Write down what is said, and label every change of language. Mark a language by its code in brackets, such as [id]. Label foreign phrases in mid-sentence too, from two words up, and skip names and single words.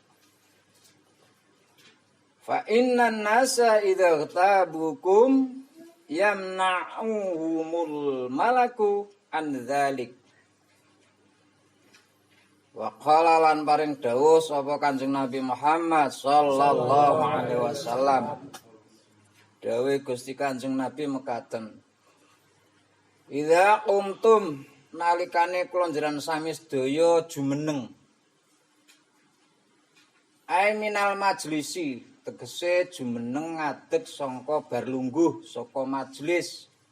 [ar] فإن الناس إذا اغتابوكم يمنعهم الملك عن ذلك. وقال [jv] lan paring dawuh sapa Kanjeng Nabi Muhammad [ar] صلى الله عليه وسلم. [jv] Dawuh Gusti Kanjeng Nabi mekaten, [ar] إذا قمتم [jv] nalikane kula njenengan sami sedaya jumeneng. [ar] أي من المجلس, [jv] tegese jumeneng ngadeg sangka bar lungguh saka majelis.